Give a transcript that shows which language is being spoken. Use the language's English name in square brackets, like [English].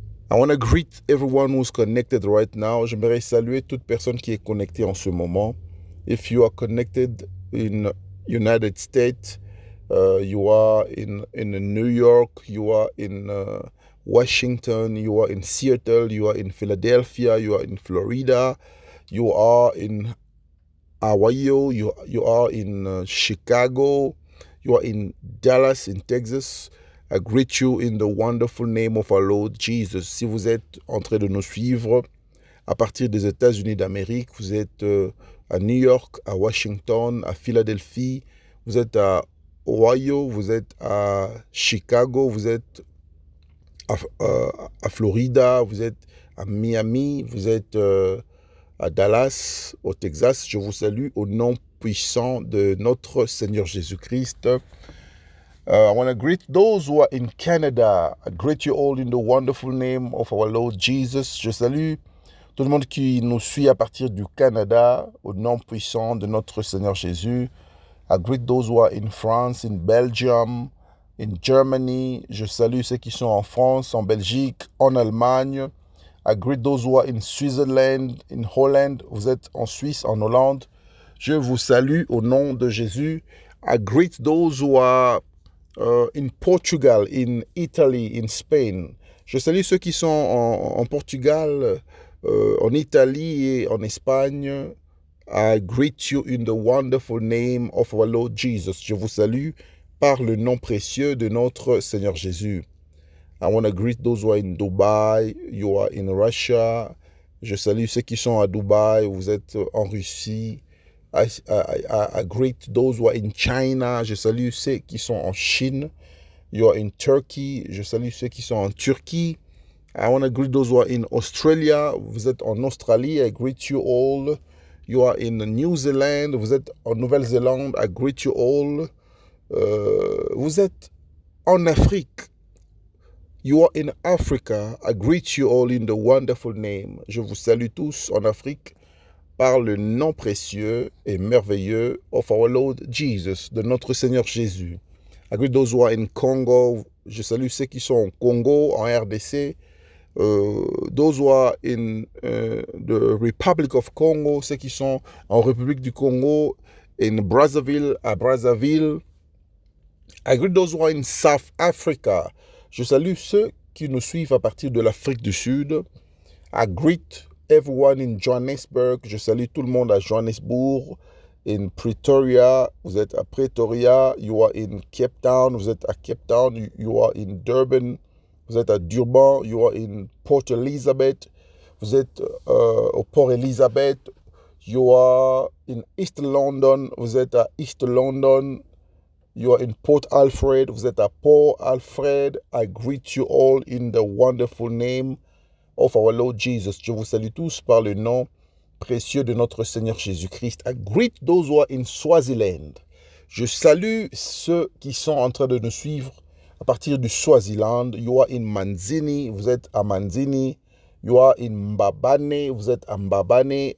[English] I want to greet everyone who's connected right now. [French] J'aimerais saluer toute personne qui est connectée en ce moment. [English] If you are connected in United States, you are in New York, you are in Washington, you are in Seattle, you are in Philadelphia, you are in Florida, you are in Ohio, you are in Chicago, you are in Dallas, in Texas. I greet you in the wonderful name of our Lord Jesus. [French] Si vous êtes en train de nous suivre à partir des États-Unis d'Amérique, vous êtes à New York, à Washington, à Philadelphie, vous êtes à Ohio, vous êtes à Chicago, vous êtes à Florida, vous êtes à Miami, vous êtes à Dallas, au Texas. Je vous salue au nom puissant de notre Seigneur Jésus-Christ. [English] I want to greet those who are in Canada. I greet you all in the wonderful name of our Lord Jesus. [French] Je salue tout le monde qui nous suit à partir du Canada, au nom puissant de notre Seigneur Jésus. [English] I greet those who are in France, in Belgium, in Germany. [French] Je salue ceux qui sont en France, en Belgique, en Allemagne. [English] I greet those who are in Switzerland, in Holland. [French] Vous êtes en Suisse, en Hollande. Je vous salue au nom de Jésus. [English] I greet those who are in Portugal, in Italy, in Spain. [French] Je salue ceux qui sont en Portugal, en Italie et en Espagne. [English] I greet you in the wonderful name of our Lord Jesus. [French] Je vous salue par le nom précieux de notre Seigneur Jésus. [English] I want to greet those who are in Dubai, you are in Russia. [French] Je salue ceux qui sont à Dubaï, vous êtes en Russie. [English] I greet those who are in China. [French] Je salue ceux qui sont en Chine. [English] You are in Turkey. [French] Je salue ceux qui sont en Turquie. [English] I want to greet those who are in Australia. [French] Vous êtes en Australie. [English] I greet you all. You are in New Zealand. [French] Vous êtes en Nouvelle-Zélande. [English] I greet you all. [French] Vous êtes en Afrique. [English] You are in Africa. I greet you all in the wonderful name. [French] Je vous salue tous en Afrique par le nom précieux et merveilleux [English] of our Lord Jesus, [French] de notre Seigneur Jésus. [English] I greet those who are in Congo. [French] Je salue ceux qui sont au Congo, en RDC. [English] Those who are in the Republic of Congo, [French] ceux qui sont en République du Congo, [English] in Brazzaville, [French] à Brazzaville. [English] I greet those who are in South Africa. [French] Je salue ceux qui nous suivent à partir de l'Afrique du Sud. [English] I greet everyone in Johannesburg. [French] Je salue tout le monde à Johannesburg. [English] In Pretoria, [French] vous êtes à Pretoria. [English] You are in Cape Town, [French] vous êtes à Cape Town. [English] You are in Durban, [French] vous êtes à Durban. [English] You are in Port Elizabeth, [French] vous êtes au Port Elizabeth. [English] You are in East London, [French] vous êtes à East London. [English] You are in Port Alfred, [French] vous êtes à Port Alfred. [English] I greet you all in the wonderful name of our Lord Jesus. [French] Je vous salue tous par le nom précieux de notre Seigneur Jésus-Christ. [English] I greet those who are in Swaziland. [French] Je salue ceux qui sont en train de nous suivre à partir du Swaziland. [English] You are in Manzini, [French] vous êtes à Manzini. [English] You are in Mbabane, [French] vous êtes à Mbabane.